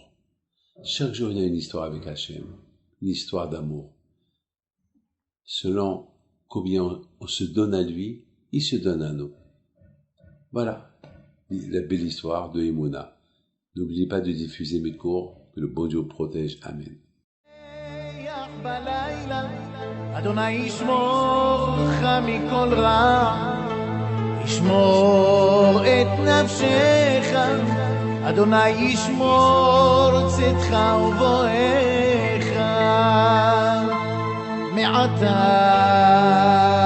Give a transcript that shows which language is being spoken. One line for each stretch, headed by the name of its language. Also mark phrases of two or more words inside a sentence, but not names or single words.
French: Chaque jour, il y a une histoire avec Hachem, une histoire d'amour. Selon combien on se donne à lui, il se donne à nous. Voilà la belle histoire de Emouna. N'oubliez pas de diffuser mes cours, que le bon Dieu protège. Amen.
Hebrew: אדוני ישמור לך מכל רע, ישמור את נפשך, אדוני ישמור צאתך ובואך מעתה